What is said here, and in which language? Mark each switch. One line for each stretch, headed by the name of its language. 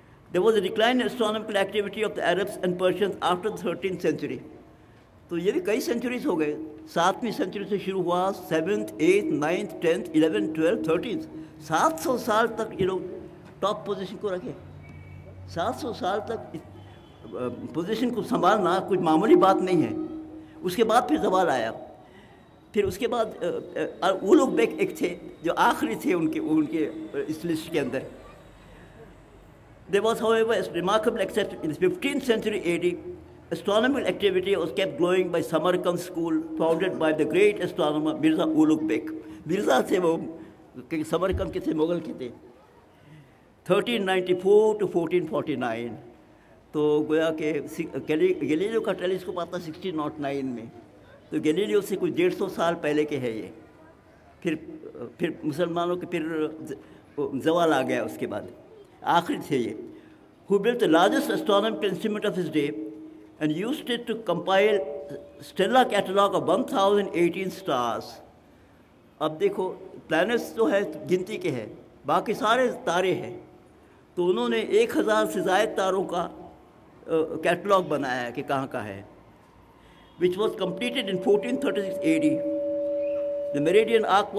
English: There was a decline in astronomical activity of the Arabs and Persians after the 13th century.
Hindi: तो ये भी कई centuries हो गए. 7वीं सेंचुरी से शुरू हुआ, 7th, 8th, 9th, 10th, 11th, 12th, 13th, 700 साल तक ये लोग टॉप पोजीशन को रखे. 700 साल तक पोजीशन को संभालना कुछ मामूली बात नहीं है. उसके बाद फिर ज़वाल आया. फिर उसके बाद उलुग बेक एक थे जो आखिरी थे उनके इस लिस्ट के अंदर.
English: There was, however, a remarkable exception. In the 15th century AD, astronomical activity was kept growing by Samarkand school, founded by the great astronomer Mirza Ulugh Bek.
Hindi: Mirza थे वो, क्योंकि समरकंद के थे, मुगल के थे.
English: 1394 to 1449.
Hindi: तो गोया के गैलीलियो का टेलीस्कोप आता 1609 में, तो गैलीलियो से कुछ 150 साल पहले के है ये. फिर मुसलमानों के फिर ज़वाल आ गया उसके बाद, आखिर थे ये.
English: Who built the largest astronomical instrument of his day and used it to compile stellar catalog of 1018 stars.
Hindi: अब देखो प्लैनेट्स जो है गिनती के हैं, बाकी सारे तारे हैं, तो उन्होंने 1000 से ज़ायद तारों का कैटलॉग बनाया है कि कहाँ कहाँ है,
English: which was completed in 1436 AD. The meridian arc was